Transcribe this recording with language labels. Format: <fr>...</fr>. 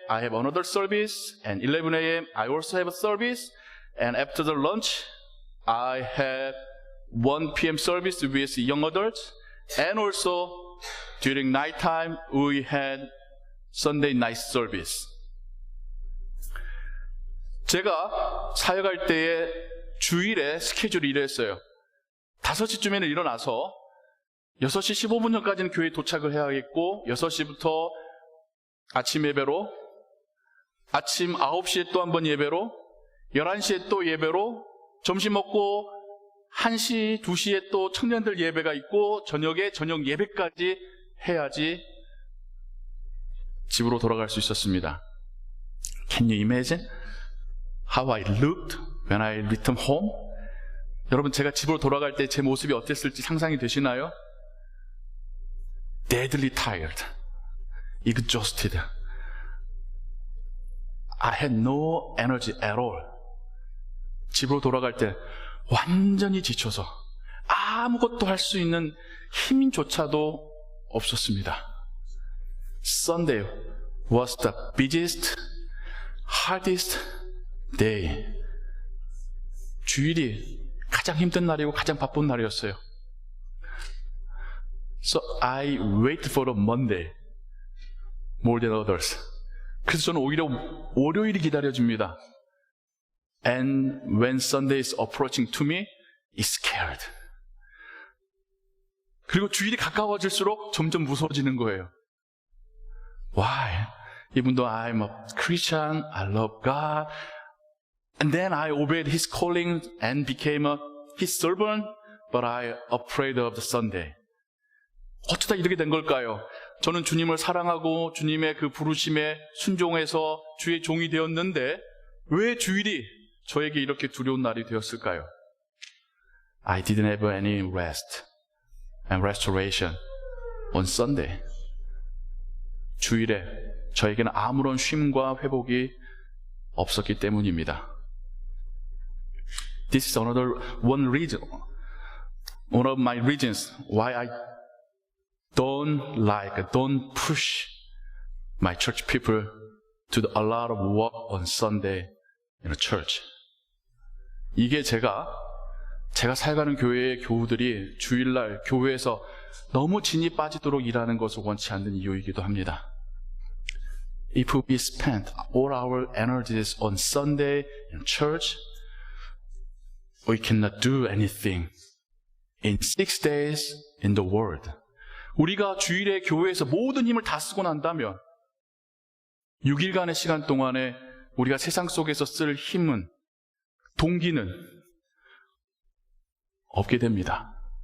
<en>I have another service, and 11 a.m. I also have a service, and after the lunch I have 1 p.m. service with young adults, and also during night time we had Sunday night service.</en> <ko>제가 사역할 때에 주일에 스케줄이 이랬어요. 5시쯤에는 일어나서 6시 15분 전까지는 교회에 도착을 해야겠고 6시부터 아침 예배로, 아침 9시에 또 한 번 예배로, 11시에 또 예배로, 점심 먹고 1시, 2시에 또 청년들 예배가 있고 저녁에 저녁 예배까지 해야지 집으로 돌아갈 수 있었습니다.</ko> <en>Can you imagine how I looked when I returned home?</en> <ko>여러분, 제가 집으로 돌아갈 때 제 모습이 어땠을지 상상이 되시나요?</ko> <en>Deadly tired, exhausted. I had no energy at all.</en> <ko>집으로 돌아갈 때 완전히 지쳐서 아무것도 할 수 있는 힘조차도 없었습니다.</ko> <en>Sunday was the busiest, hardest day.</en> <ko>주일이 가장 힘든 날이고 가장 바쁜 날이었어요.</ko> <en>So I wait for the Monday more than others.</en> <ko>그래서 저는 오히려 월요일이 기다려집니다.</ko> <en>And when Sunday is approaching to me, it's scared.</en> <ko>그리고 주일이 가까워질수록 점점 무서워지는 거예요.</ko> <en>Why? Even though I'm a Christian, I love God, and then I obeyed His calling and became His servant, but I'm afraid of the Sunday.</en> <ko>어쩌다 이렇게 된 걸까요? 저는 주님을 사랑하고 주님의 그 부르심에 순종해서 주의 종이 되었는데 왜 주일이 저에게 이렇게 두려운 날이 되었을까요?</ko> <en>I didn't have any rest and restoration on Sunday.</en> <ko>주일에 저에게는 아무런 쉼과 회복이 없었기 때문입니다.</ko> <en>This is another one reason, one of my reasons why I don't push my church people to do a lot of work on Sunday in a church.</en> <ko>이게 제가 살가는 교회의 교우들이 주일날 교회에서 너무 진이 빠지도록 일하는 것을 원치 않는 이유이기도 합니다.</ko> <en>If we spend all our energies on Sunday in church, we cannot do anything in 6 days in the world.</en> <ko>우리가 주일에 교회에서 모든 힘을 다 쓰고 난다면 6일간의 시간 동안에 우리가 세상 속에서 쓸 힘은, 동기는 없게 됩니다.</ko>